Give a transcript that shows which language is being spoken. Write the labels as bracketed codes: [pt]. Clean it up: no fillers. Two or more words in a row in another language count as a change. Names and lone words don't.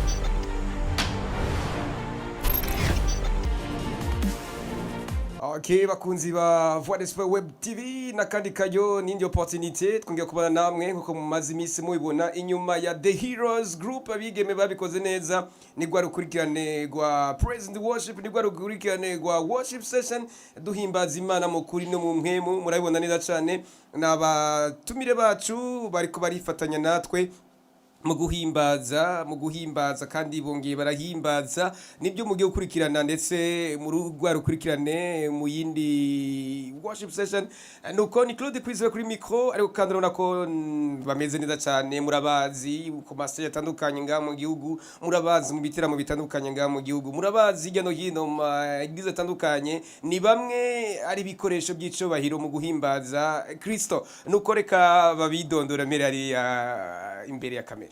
[rn] Okay, bakunzi ba Voix d'Espoir Web TV nakandi kayo n'indi opportunité twongeye kubana namwe nkuko mumaze imisi mubibona inyuma ya The Heroes Group abigeme babikoze neza ni gwa rukurikirane gwa Praise and Worship ni gwa rukurikirane gwa Worship Session duhimbaza Imana mu kuri no mu mpemu murabibona neza cyane n'abatumire bacu bariko barifatanya natwe mu guhimbaza kandi bongeye barahimbaza nibyo mugiye gukurikirana ndetse mu rugwa rukurikirane mu yindi worship session nuko ni Claude Kwizera kuri micro ariko kandi urabona ko bameze neza cyane murabazi ku masaya atandukanye nga mu gihugu murabazi mu bitaramo bitandukanye nga mu gihugu murabazi hirya no hino igize atandukanye ni bamwe ari bikoresho by'ico bahiro mu guhimbaza Kristo nuko reka babidondora mbere ari imbere ya kamera.